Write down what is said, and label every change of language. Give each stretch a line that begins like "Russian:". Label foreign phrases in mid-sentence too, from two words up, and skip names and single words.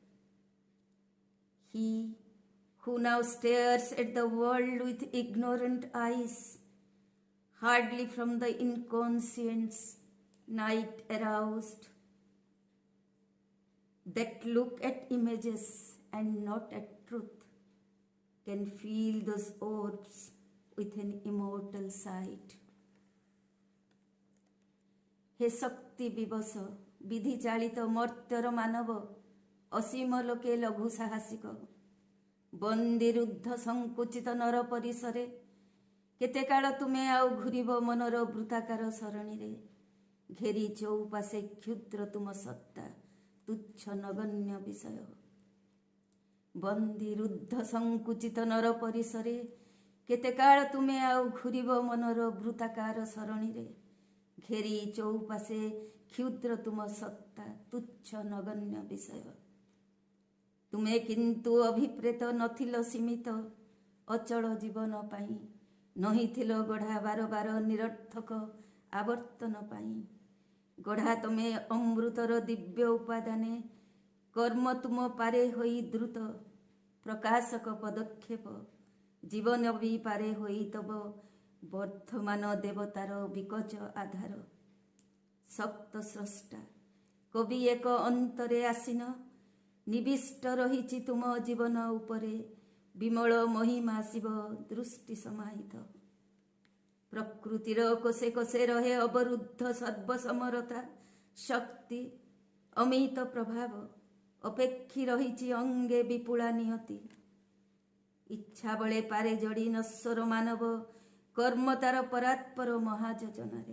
English: He who now stares at the world with ignorant eyes, hardly from the inconscience night aroused, that look at images and not at truth, can feel those orbs with an immortal sight.
Odia: ହେ ଶକ୍ତି ବିବଶ ବିଧି ଚାଳିତ ମର୍ତ୍ତ୍ୟର ମାନବ, ଅସୀମ ଲୋକେ ଲଘୁ ସାହସିକ, ବନ୍ଦୀରୁଦ୍ଧ ସଙ୍କୁଚିତ ନର ପରିସରେ, କେତେ କାଳ ତୁମେ ଆଉ ଘୁରିବ ମନର ବୃତ୍ତାକାର ସରଣୀ ରେ, ଘେରି ଚଉପାଶେ କ୍ଷୁଦ୍ର ତୁମ ସତ୍ତା ତୁଚ୍ଛ ନଗଣ୍ୟ ବିଷୟ। ବନ୍ଦୀରୁଦ୍ଧ ସଙ୍କୁଚିତ ନର ପରିସରେ, କେତେ କାଳ ତୁମେ ଆଉ ଘୁରିବ ମନର ବୃତ୍ତାକାର ସରଣୀ ରେ, ଘେରି ଚଉପାଶେ କ୍ଷୁଦ୍ର ତୁମ ସତ୍ତା ତୁଚ୍ଛ ନଗଣ୍ୟ ବିଷୟ। ତୁମେ କିନ୍ତୁ ଅଭିପ୍ରେତ ନଥିଲ ସୀମିତ ଅଚଳ ଜୀବନ ପାଇଁ, ନାହିଁ ଥିଲ ଗଢ଼ା ବାର ବାର ନିରର୍ଥକ ଆବର୍ତ୍ତନ ପାଇଁ। ଗଢ଼ା ତୁମେ ଅମୃତର ଦିବ୍ୟ ଉପାଦାନେ, କର୍ମ ତୁମ ପାରେ ହୋଇ ଦ୍ରୁତ ପ୍ରକାଶକ ପଦକ୍ଷେପ, ଜୀବନ ବି ପାରେ ହୋଇ ତବ ବର୍ଦ୍ଧମାନ ଦେବତାର ବିକଚ ଆଧାର। ସପ୍ତ ସ୍ରଷ୍ଟା କବି ଏକ ଅନ୍ତରେ ଆସୀନ, ନିବିଷ୍ଟ ରହିଛି ତୁମ ଜୀବନ ଉପରେ, ବିମଳ ମହିମା ଶିବ ଦୃଷ୍ଟି ସମାହିତ। ପ୍ରକୃତିର କୋଷେ କୋଷେ ରହେ ଅବରୁଦ୍ଧ ସର୍ବସମରତା ଶକ୍ତି ଅମିତ ପ୍ରଭାବ ଅପେକ୍ଷି ରହିଛି ଅଙ୍ଗେ ବିପୁଳା ନିୟତି। ଇଚ୍ଛା ବଳେ ପାରେ ଯୋଡ଼ି ନଶ୍ୱର ମାନବ କର୍ମ ତାର ପରାତ୍ପର ମହାଯୋଜନାରେ।